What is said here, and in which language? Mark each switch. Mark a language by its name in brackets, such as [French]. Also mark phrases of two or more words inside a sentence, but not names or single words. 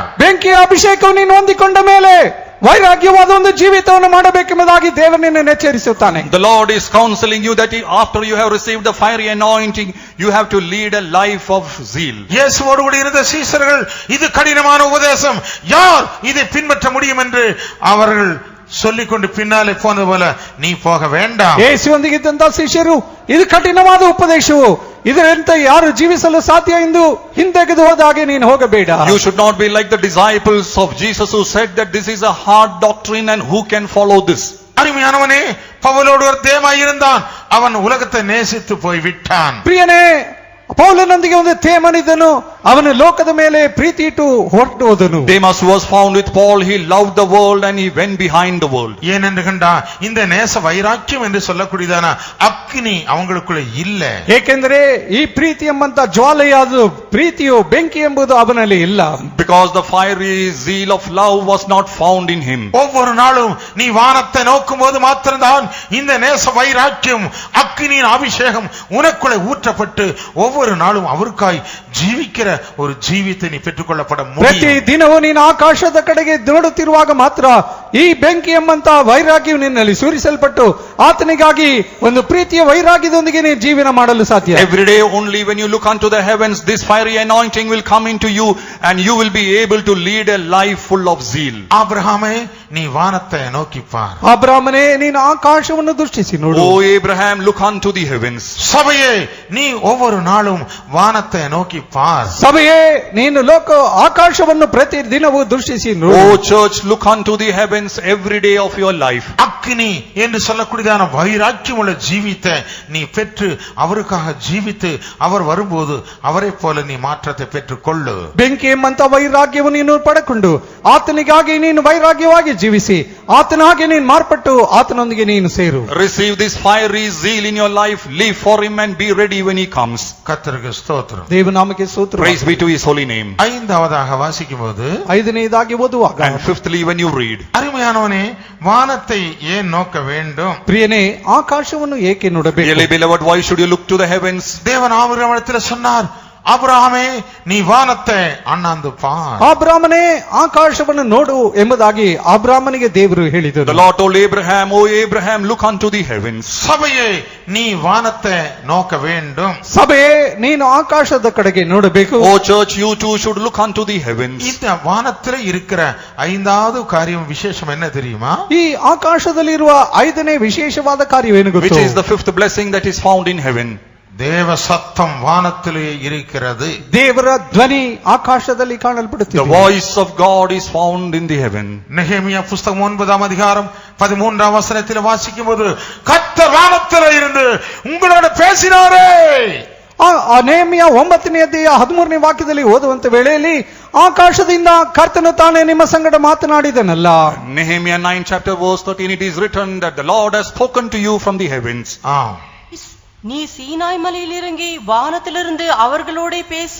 [Kannada] ಬೆಂಕಿಯ ಅಭಿಷೇಕವನ್ನು ನೀನು ಹೊಂದಿಕೊಂಡ ಮೇಲೆ ವೈರಾಗ್ಯವಾದ ಒಂದು ಜೀವಿತವನ್ನು ಮಾಡಬೇಕೆಂಬುದಾಗಿ ದೇವರು ನಿನ್ನನ್ನು ಎಚ್ಚರಿಸುತ್ತಾನೆ. [English] The Lord is counseling you that after you have received the fiery anointing, you have to lead a life of zeal. [Tamil] இயேசுவோடு கூட இருந்த சீஷர்கள் இது கடினமான உபதேசம், யார் இதை பின்பற்ற முடியும் என்று அவர்கள் சொல்லிக்கொண்டு பின்னாலே போனது போல நீ போக வேண்டாம். [Kannada] ಯೇಸುವೊಂದಿಗೆ ಇದ್ದಂತ ಶಿಷ್ಯರು ಇದು ಕಠಿಣವಾದ ಉಪದೇಶವು, ಇದರಂತೆ ಯಾರು ಜೀವಿಸಲು ಸಾಧ್ಯ ಎಂದು ಹಿಂದೆಗೆದು ಹೋದಾಗೆ ನೀನು ಹೋಗಬೇಡ. [English] You should not be like the disciples of Jesus who said that this is a hard doctrine and who can follow this. [Tamil] அருமையானவனே, பவுலோடு ஒரு தேமாய் இருந்தான், அவன் உலகத்தை நேசித்து போய் விட்டான். [Kannada] ಪ್ರಿಯನೇ, ಪೌಲನೊಂದಿಗೆ ಒಂದು ತೇಮನಿದ್ದನು, ಅವನು ಲೋಕದ ಮೇಲೆ ಪ್ರೀತಿ ಇಟ್ಟು ಹೊರಟು ಹೋದನು. [English] Demas was found with Paul. He loved the world and he went behind the world. [Tamil] ஏனென்று கண்டா இந்த நேச வைராக்கியம் என்று சொல்லக்கூடியதான அக்கினி அவங்களுக்குள்ள இல்ல. [Kannada] ಏಕೆಂದರೆ ಈ ಪ್ರೀತಿ ಎಂಬಂತ ಜ್ವಾಲೆಯಾದ ಪ್ರೀತಿಯು ಬೆಂಕಿ ಎಂಬುದು ಅವನಲ್ಲಿ ಇಲ್ಲ. [English] Because the fiery zeal of love was not found in him. [Tamil] ஒவ்வொரு நாளும் நீ வானத்தை நோக்கும் போது மாத்திரம்தான் இந்த நேச வைராக்கியம் அக்கினியின் அபிஷேகம் உனக்குள்ளே ஊற்றப்பட்டு ஒவ்வொரு நாளும் அவருக்காய் ஜீவிக்கிற ஒரு ஜீவித்தை நீ பெற்றுக்கொள்ளப்பட [Kannada] ಪ್ರತಿ [Tamil] முடியும். [Kannada] ದಿನವೂ ನೀನು ಆಕಾಶದ ಕಡೆಗೆ ನೋಡುತ್ತಿರುವಾಗ ಮಾತ್ರ ಈ ಬೆಂಕಿ ಎಂಬಂತ ವೈರಾಗ್ಯವು ನಿನ್ನಲ್ಲಿ ಸುರಿಸಲ್ಪಟ್ಟು ಆತನಿಗಾಗಿ ಒಂದು ಪ್ರೀತಿಯ ವೈರಾಗ್ಯದೊಂದಿಗೆ ನೀನು ಜೀವನ ಮಾಡಲು ಸಾಧ್ಯ. [English] Every day only when you look unto the heavens, this fiery anointing will come into you and you will be able to lead a life full of zeal. [Tamil] ஆபிரகாமே நீ வானத்தை நோக்கி பார். [Kannada] ಅಬ್ರಾಮನೇ ನೀನು ಆಕಾಶವನ್ನು ದೃಷ್ಟಿಸಿ ನೋಡು. [English] O Abraham, look unto the heavens. [Tamil] சபையே நீ ஒவ்வொரு நாளும் வானத்தை நோக்கி பார். [Kannada] ಸಭೆಯೇ ನೀನು ಆಕಾಶವನ್ನು ಪ್ರತಿ ದಿನವೂ ದೃಷ್ಟಿಸಿ ನೋಡು. [English] O church, look unto the heavens every day of your life. [Tamil] அக்கினி என்று சொல்லக்கூடியதான வைராக்கியமுள்ள ஜீவித்தை நீ பெற்று அவருக்காக ஜீவித்து அவர் வரும்போது அவரை போல நீ மாற்றத்தை பெற்றுக்கொள்ளு. [Kannada] ಬೆಂಕಿ ಎಂಬಂತ ವೈರಾಗ್ಯವನ್ನು ನೀನು ಪಡೆಕೊಂಡು ಆತನಿಗಾಗಿ ನೀನು ವೈರಾಗ್ಯವಾಗಿ ಜೀವಿಸಿ ಆತನಾಗಿ ನೀನು ಮಾರ್ಪಟ್ಟು ಆತನೊಂದಿಗೆ ನೀನು ಸೇರು. [English] Receive this fiery zeal in your life, live for him and be ready when he comes. [Tamil] கர்த்தருக்கு ஸ்தோத்திரம். [Kannada] ದೇವನಾಮಕ್ಕೆ ಸ್ತೋತ್ರ. [English] Praise be to his holy name. [Tamil] ஐந்தாவதாக வாசிக்கும்போது [Kannada] ಐದನೇದಾಗಿ ಓದುವಾಗ [English] And fifthly, when you read, [Tamil] அருமையானவனே வானத்தை ஏன் நோக்க வேண்டும்? [Kannada] ಪ್ರಿಯನೇ ಆಕಾಶವನ್ನು ಏಕೆ ನೋಡಬೇಕು? [English] dearly beloved, why should you look to the heavens? [Tamil] தேவன் ஆபிரகாமிடத்தில் சொன்னார், ஆபிரகாமே நீ வானத்தை அண்ணாந்து பார். [Kannada] ಅಬ್ರಾಮನೇ ಆಕಾಶವನ್ನು ನೋಡು ಎಂಬುದಾಗಿ ಅಬ್ರಾಮನಿಗೆ ದೇವರು [English] The [Kannada] ಹೇಳಿದರು. [English] Lord told Abraham, O Abraham, look unto the heavens. [Tamil] சபையே நீ வானத்தை நோக்க வேண்டும். [Kannada] ಸಭೆಯೇ ನೀನು ಆಕಾಶದ ಕಡೆಗೆ ನೋಡಬೇಕು. [English] O church, you too should look unto the heavens. [Tamil] இந்த வானத்தில் இருக்கிற ஐந்தாவது காரியம் விசேஷம் என்ன தெரியுமா? [Kannada] ಈ ಆಕಾಶದಲ್ಲಿರುವ ಐದನೇ ವಿಶೇಷವಾದ ಕಾರ್ಯವೇನು [English] Which [Kannada] ಗೊತ್ತು? [English] is the fifth blessing that is found in heaven. [Tamil] தேவ சத்தம் வானத்திலே இருக்கிறது. [Kannada] ದೇವರ ಧ್ವನಿ ಆಕಾಶದಲ್ಲಿ [English] The [Kannada] ಕಾಣಲ್ಪಡುತ್ತಿದೆ. [English] voice of God is found in the heaven. [Tamil] நெகேமியா புஸ்தகம் 9ஆம் அதிகாரம் 13ஆம் வசனத்தில் வாசிக்கும்போது கர்த்தர் வானத்திலே இருந்து உங்களோட பேசினாரே. [Kannada] ನೇಮಿಯ 9ನೇ ಅಧ್ಯಾಯ 13ನೇ ವಾಕ್ಯದಲ್ಲಿ ಓದುವಂತ ವೇಳೆಯಲ್ಲಿ ಆಕಾಶದಿಂದ ಕರ್ತನು ತಾನೇ ನಿಮ್ಮ ಸಂಗಡ ಮಾತನಾಡಿದನಲ್ಲ. [English] Nehemiah 9 chapter verse 13, it is written that the Lord has spoken to you from the heavens. [Tamil] நீ சீனாய் மலையில் இறங்கி வானத்திலிருந்து அவர்களோட பேசி